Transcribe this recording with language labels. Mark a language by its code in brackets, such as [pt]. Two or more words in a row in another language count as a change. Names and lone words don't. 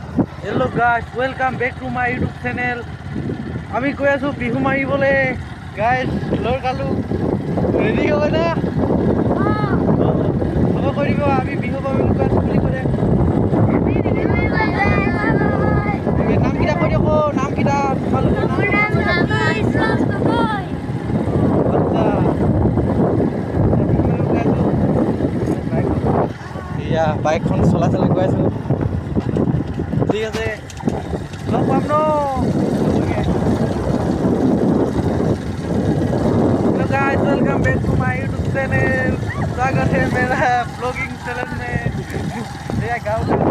[en] Hello guys, welcome back to my YouTube channel. [as] আমি কৈ আছো বিহু মাৰিবলে গাইজ লৰ কালু ৰেডি হ'ব না হ'ব কৈ দিব আমি বিহু মাৰিবলৈ কৈ আছো বুলি ক'লে নাম কিটা কৈ দিয়ক নাম কিটা তোমালোকৰ এয়া বাইকখন চলাচল গৈ আছো ঠিক আছে লগ পাম ন [en] hello guys welcome back to my YouTube channel [hi] स्वागत है मेरा ब्लॉगिंग चैनल में ये गाँव